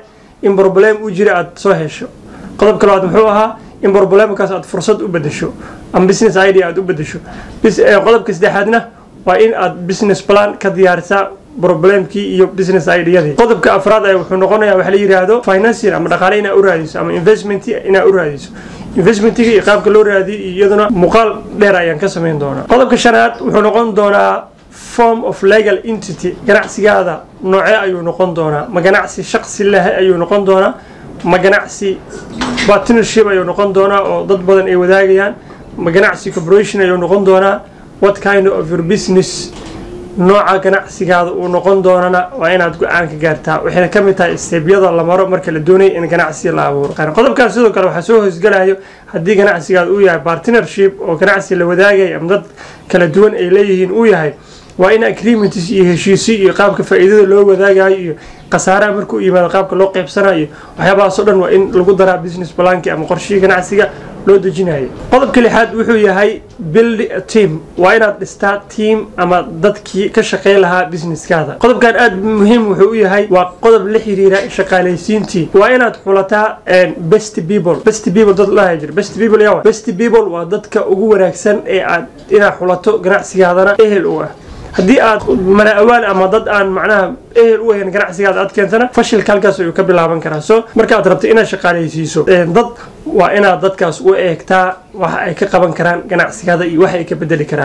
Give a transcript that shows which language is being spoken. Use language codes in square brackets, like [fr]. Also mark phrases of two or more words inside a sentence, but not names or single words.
[so] in problem uu jira aad soo hesho qodobka labaad wuxuu ahaa in problemkaas aad fursad u bedesho ama [en] business idea [so] aad u bedesho qodobka saddexaadna waa in aad [en] business plan [so] ka diyaarisaa problemkii iyo business ideadii qodobka afraad ay wuxuu noqonayaa waxa la yiraahdo financial ama dhaqaale inaad u raadiso ama investment inaad u raadiso investmentiga iyo qaabka loo raadiyo iyaduna muuqaal dheer ayaan ka sameyn doonaa qodobka shanaad wuxuu noqon doonaa [en] form of legal entity [so] ganacsigaada noocee ayuu noqon doonaa ma ganacsi shakhsi leh ayuu noqon doonaa ma ganacsi partnership ayuu noqon doonaa oo dad badan ay wadaagayaan ma ganacsi corporation ayuu noqon doonaa [en] what kind of your business [so] nooca ganacsigaada uu noqon doonana waa inaad go'aan ka gaartaa waxayna ka mid tahay steebyada la maro marka la doonayo in ganacsi la abuuro qodobkaas sidoo kale waxa soo hoosgalayo haddii ganacsigaada uu yahay partnership oo ganacsi la wadaagay ama dad kala duwan ay leeyihiin uu yahay waa in agreements iyo heshiisyo iyo qaabka faa'iidada loo wadaagayo iyo qasaaraha markuu yimaado qaabka loo qaybsanayo waxyaabahaas oo dhan waa in lagu daraa business plankii ama qorshihii ganacsiga loo dejinayo. qodobka lixaad wuxuu yahay [en] build a team, [so] waa inaad dhistaa team ama dadkii ka shaqeyn lahaa businesskaada. qodobkan aad muhiim wuxuu u yahay waa qodob la xiriira shaqaalaysiintii. waa inaad xulataa [en] best people [so] dad la hajir. [en] best people [so] waa dadka ugu wanaagsan ee aad inaad xulato ganacsigaadana ehel u ah. haddii aad mala awaal ama dad aan macnaha ehel u ahayn ganacsigaada aad keentana fashilka halkaas ayuu ka bilaaban karaa. so markaad rabto inaad shaqaalaysiiso dad, waa inaad dadkaas u eegtaa waxa ay ka qaban karaan ganacsigaada iyo waxa ay ka bedeli karaan.